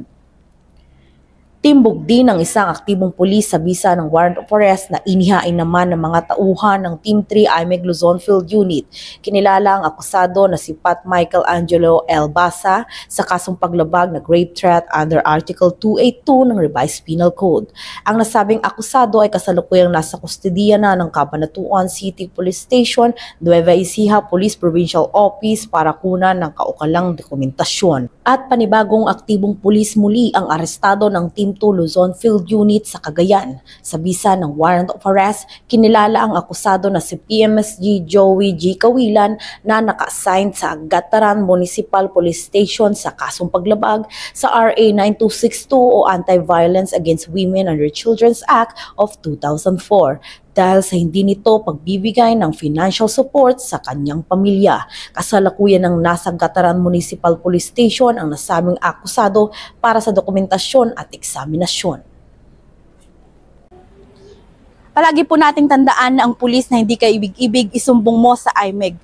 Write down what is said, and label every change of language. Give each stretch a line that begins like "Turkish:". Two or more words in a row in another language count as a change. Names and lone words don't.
Filipino: Timbog din ng isang aktibong pulis sa bisa ng
English: warrant of arrest
Filipino: na inihain naman ng mga tauhan ng Team 3 IMEG Luzon Field Unit. Kinilala ang akusado na si Pat Michael Angelo L. Basa sa kasong paglabag na
English: grave threat under Article 282
Filipino: ng Revised Penal Code. Ang nasabing akusado ay kasalukuyang nasa kustodiya na ng Cabanatuan City Police Station, Nueva Ecija Police Provincial Office para kunan ng kaukalang dokumentasyon. At panibagong aktibong pulis muli ang arestado ng Team 2 Luzon Field Unit sa Cagayan. Sa bisa ng
English: warrant of arrest,
Filipino: kinilala ang akusado na si PMSG Joey G. Kawilan na naka-assign sa Gataran Municipal Police Station sa kasong paglabag sa RA 9262 o Anti-Violence Against Women Under Children's Act of 2004. Dahil sa hindi nito pagbibigay ng
English: financial support
Filipino: sa kanyang pamilya. Kasalukuyan ng nasa Gataran Municipal Police Station ang nasabing akusado para sa dokumentasyon at eksaminasyon. Palagi po nating tandaan na ang pulis na hindi kaibig-ibig isumbong mo sa IMEG.